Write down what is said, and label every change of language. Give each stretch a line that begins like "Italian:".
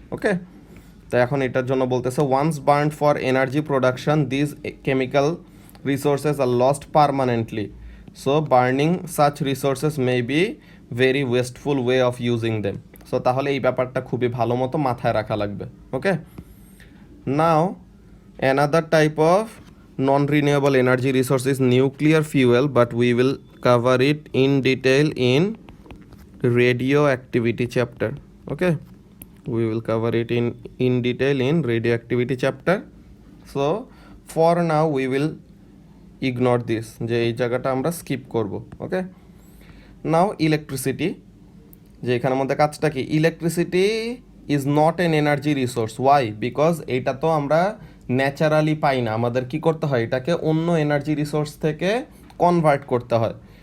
English: okay,
Bangla: তো এখন এটার জন্য বলতেছে,
English: Once burn for energy production these chemical resources are lost permanently, so burning such resources may be very wasteful way of using them.
Bangla: So তাহলে এই ব্যাপারটা খুবই ভালো মতো মাথায় রাখা লাগবে।
English: Okay, now another type of non-renewable energy resource is nuclear fuel, but we will cover it in detail in radioactivity chapter. Okay, we will cover it in detail in radioactivity chapter. So for now we will ignore this,
Bangla: যে এই জায়গাটা আমরা skip করব।
English: okay, now electricity,
Bangla: যে এখানের মধ্যে কাজটা কি,
English: Electricity is not an energy resource. Why?
Bangla: Because এইটা তো আমরা ন্যাচারালি পাই না, আমাদের কি করতে হয়, এটাকে অন্য এনার্জি রিসোর্স থেকে কনভার্ট করতে হয়।